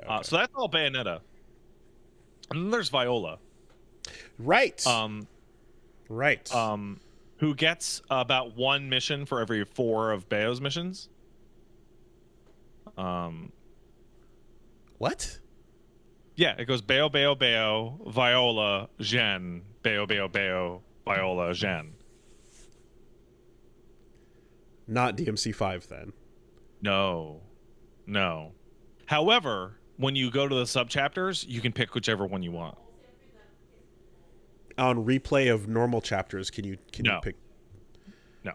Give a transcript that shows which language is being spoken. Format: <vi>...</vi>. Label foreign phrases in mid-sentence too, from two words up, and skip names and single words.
<en>So that's all Bayonetta. And then there's Viola. Right. Right. Who gets about 1 mission for every 4 of Bayo's missions. What? Yeah, it goes Bayo, Bayo, Bayo, Viola, Jeanne, Bayo, Bayo, Bayo, Viola, Jeanne. Not DMC5 then. No. However, when you go to the sub chapters, you can pick whichever one you want. On replay of normal chapters, can you No. pick? No.</en>